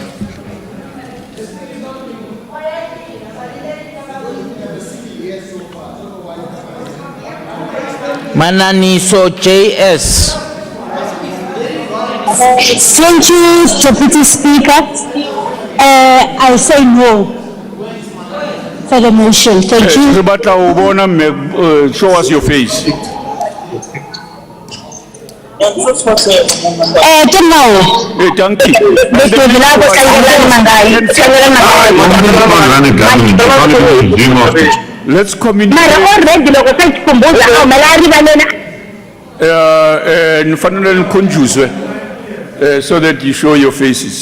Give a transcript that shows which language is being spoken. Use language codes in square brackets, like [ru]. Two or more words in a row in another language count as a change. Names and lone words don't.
[en] Mananiso JS. Thank you, Deputy Speaker. I say no. for the motion. Thank you. [st] Re batla ho bona mme, [en] show us your face. Thank you. Let's communicate. So that you show your faces.